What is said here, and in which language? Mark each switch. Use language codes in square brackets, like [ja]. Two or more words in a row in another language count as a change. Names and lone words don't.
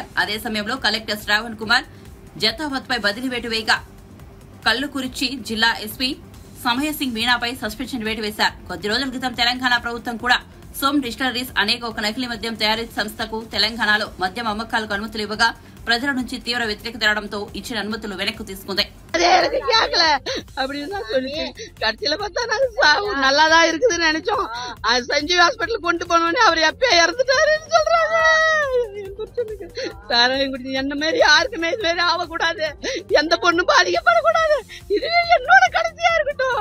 [te] అదే సమయంలో కలెక్టర్ శ్రావణ్ కుమార్ జతావత్ పై బదిలీ వేటు వేయగా కల్లుకుర్చి జిల్లా ఎస్పీ సమయసింగ్ మీనాపై సస్పెన్షన్ వేటు వేశారు. కొద్ది రోజుల క్రితం తెలంగాణ ప్రభుత్వం కూడా సోమ్ డిస్టిలరీస్ అనేక ఒక నకిలీ మద్యం తయారీ సంస్థకు తెలంగాణలో మద్యం అమ్మకాలకు అనుమతులు ఇవ్వగా ప్రజల నుంచి తీవ్ర వ్యతిరేకత రావడంతో ఇచ్చిన అనుమతులు వెనక్కి తీసుకుంది. [ta] அப்படின்னு தான் சொல்லிச்சு. கடைசியில பார்த்தா நாங்க சாவு நல்லாதான் இருக்குதுன்னு நினைச்சோம். சஞ்சீவ் ஹாஸ்பிட்டல் கொண்டு போனோடனே அவர் எப்ப இறந்துட்டாருன்னு சொல்றாங்க. சாராயம் குடிச்சு என்ன மாதிரி யாருக்குமே இது மாதிரி ஆகக்கூடாது, எந்த பொண்ணும் பாதிக்கப்படக்கூடாது, இதுவே என்னோட கடைசியா இருக்கட்டும்.